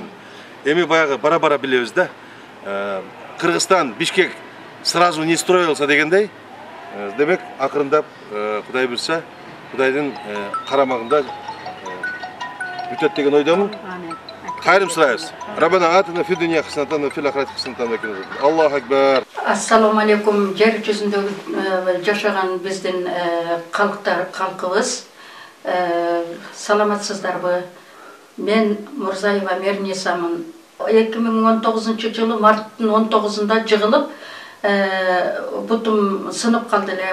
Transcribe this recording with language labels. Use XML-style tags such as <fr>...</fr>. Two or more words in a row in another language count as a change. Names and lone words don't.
<ky>Эми баягы бара-бара билебиз да. Кыргызстан, Бишкек</ky> <ru>сразу не строился</ru> <ky>дегендей. Демек, акырындап Кудай буйрса, Кудайдын карамагында бүтөт деген ойдомун. Кайрым сурайбыз.</ky> <ar>ربنا آتنا في الدنيا حسنة وفي الآخرة حسنة وقنا عذاب. الله أكبر. السلام عليكم.</ar> <ky>Жер жүзүндө жашаган биздин калкыбыз. Саламатсыздарбы? Мен Мурзаева Мернисамын. 2019 марттын 19-ында жыгылып, бутум сынып калды эле.</ky>